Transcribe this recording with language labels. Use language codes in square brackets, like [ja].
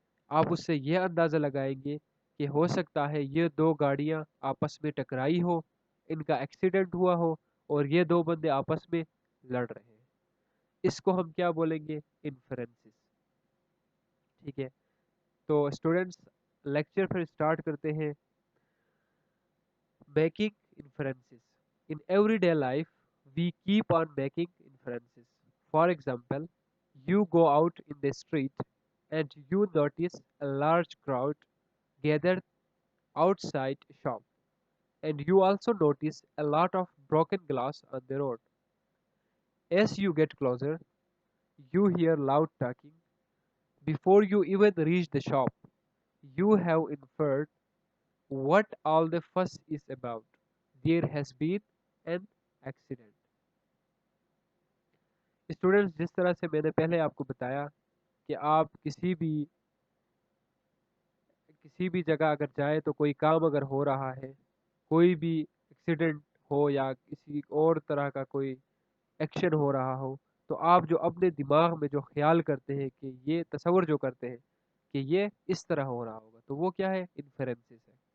[ur] آپ اس سے یہ اندازہ لگائیں گے کہ ہو سکتا ہے یہ دو گاڑیاں آپس میں ٹکرائی ہو، ان کا ایکسیڈنٹ ہوا ہو، اور یہ دو بندے آپس میں لڑ رہے ہیں۔ اس کو ہم کیا بولیں گے، انفرنسز۔ ٹھیک ہے، تو اسٹوڈنٹس لیکچر پھر اسٹارٹ کرتے ہیں۔ [en] Making inferences. In everyday life, we keep on making inferences. For example, you go out in the street and you notice a large crowd gathered outside a shop, and you also notice a lot of broken glass on the road. As you get closer, you hear loud talking. Before you even reach the shop, you have inferred what all the fuss is about. There has been an accident. [ur] Students جس طرح سے میں نے پہلے آپ کو بتایا کہ آپ کسی بھی جگہ اگر جائیں تو کوئی کام اگر ہو رہا ہے، کوئی بھی ایکسیڈنٹ ہو یا کسی اور طرح کا کوئی ایکشن ہو رہا ہو، تو آپ جو اپنے دماغ میں جو خیال کرتے ہیں کہ یہ تصور جو کرتے ہیں کہ یہ اس طرح ہو رہا ہوگا، تو وہ کیا ہے، انفرنسز ہے۔